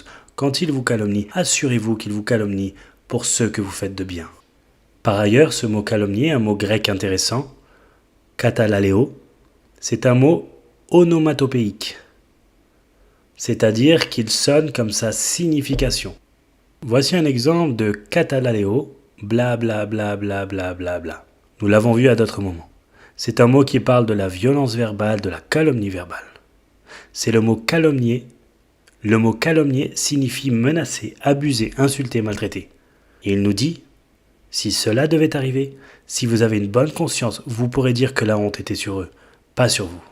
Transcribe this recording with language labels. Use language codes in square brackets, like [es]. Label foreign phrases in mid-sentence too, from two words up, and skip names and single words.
[fr] Quand ils vous calomnient, assurez-vous qu'ils vous calomnient pour ceux que vous faites de bien. Par ailleurs, ce mot calomnier, un mot grec intéressant, katalaleo, c'est un mot onomatopéique, c'est-à-dire qu'il sonne comme sa signification. Voici un exemple de katalaleo, bla bla bla bla bla bla bla. Nous l'avons vu à d'autres moments. C'est un mot qui parle de la violence verbale, de la calomnie verbale. C'est le mot calomnier. Le mot calomnier signifie menacer, abuser, insulter, maltraiter. Et il nous dit, si cela devait arriver, si vous avez une bonne conscience, vous pourrez dire que la honte était sur eux, pas sur vous.